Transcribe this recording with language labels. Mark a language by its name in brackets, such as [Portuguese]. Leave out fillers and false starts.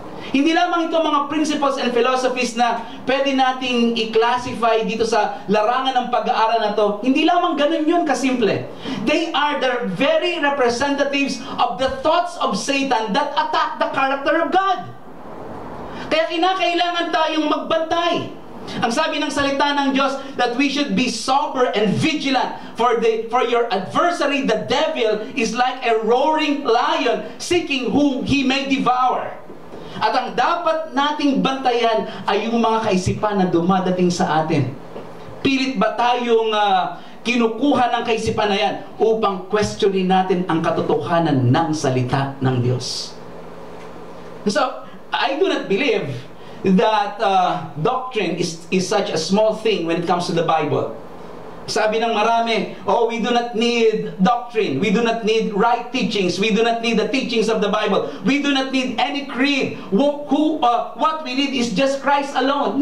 [Filipino] Hindi lamang ito mga [English] principles and philosophies [Filipino] na pwede nating i-classify dito sa larangan ng pag-aaral na to. Hindi lamang ganun yun kasimple. [English] They are the very representatives of the thoughts of Satan that attack the character of God. [Filipino] Kaya kinakailangan tayong magbantay. Ang sabi ng salita ng Diyos [English] that we should be sober and vigilant for your adversary, the devil, is like a roaring lion seeking whom he may devour. [Filipino] At ang dapat nating bantayan ay yung mga kaisipan na dumadating sa atin. Pilit ba tayong kinukuha ng kaisipan na yan upang questionin natin ang katotohanan ng salita ng Diyos? [English] So, I do not believe that doctrine is such a small thing when it comes to the Bible. [Filipino] Sabi ng marami, [English] oh, we do not need doctrine. We do not need right teachings. We do not need the teachings of the Bible. We do not need any creed. What we need is just Christ alone.